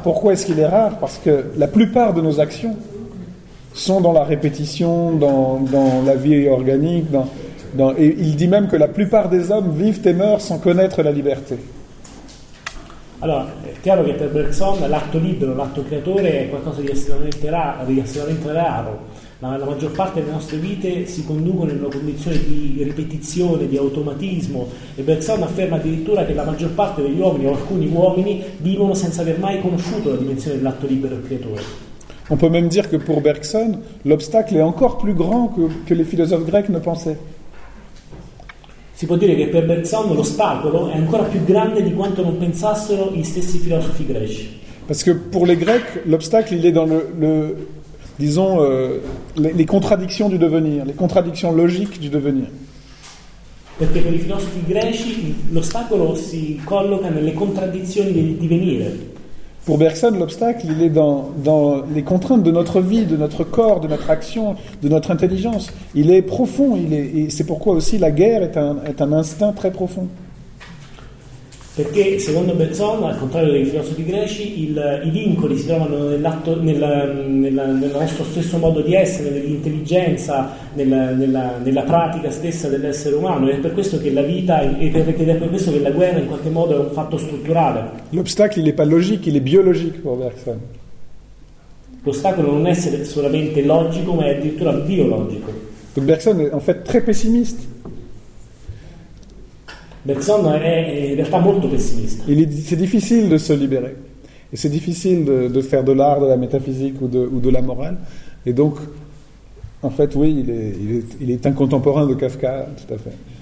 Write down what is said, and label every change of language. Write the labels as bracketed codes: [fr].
[fr] Perché est-ce qu'il est rare? Parce que la plupart de nos actions sont dans la répétition, dans la vie organique, et il dit même que la plupart des hommes vivent et meurent sans connaître la liberté. Alors, [it] è chiaro che per Bergson l'atto libero, l'atto creatore è qualcosa di estremamente raro. La maggior parte delle nostre vite si conducono in una condizione di ripetizione, di automatismo, e Bergson afferma addirittura che la maggior parte degli uomini, o alcuni uomini, vivono senza aver mai conosciuto la dimensione dell'atto libero e creatore. [fr] On peut même dire que pour Bergson, l'obstacle est encore plus grand que les philosophes grecs ne pensaient. [it] Si può dire che per Bergson l'ostacolo è ancora più grande di quanto non pensassero gli stessi filosofi greci. [fr] Parce que pour les Grecs, l'obstacle il est dans les contradictions du devenir, les contradictions logiques du devenir. [it] Perché per i filosofi greci l'ostacolo si colloca nelle contraddizioni del divenire. [fr] Pour Bergson, l'obstacle il est dans les contraintes de notre vie, de notre corps, de notre action, de notre intelligence. Il est profond, et c'est pourquoi aussi la guerre est un instinct très profond. [it] Perché secondo Bergson, al contrario dei filosofi greci, i vincoli si trovano nel nostro stesso modo di essere, nell'intelligenza, nella pratica stessa dell'essere umano, e è per questo che la vita ed è per questo che la guerra in qualche modo è un fatto strutturale. L'ostacolo non è logico, il è biologico per Bergson. L'ostacolo non è solamente logico, ma è addirittura biologico. [fr] Bergson è en fait très pessimiste. [it] Bergson è in realtà molto pessimista. [fr] C'est difficile de se libérer. Et c'est difficile de faire de l'art, de la métaphysique ou de la morale. Et donc, en fait, oui, il est un contemporain de Kafka, tout à fait.